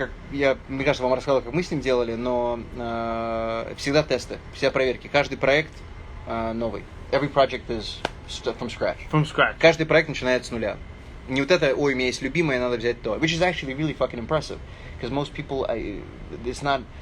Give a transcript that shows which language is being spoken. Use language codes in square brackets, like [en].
[ru] Мне кажется, вам рассказал, как мы с ним делали, но всегда тесты, все проверки. Каждый проект новый. [en] Every project is from scratch. From scratch. [ru] Каждый проект начинается с нуля. Не вот это, ой, у меня есть любимое, надо взять то. [en] Which is actually really fucking impressive. Because most people, it's not...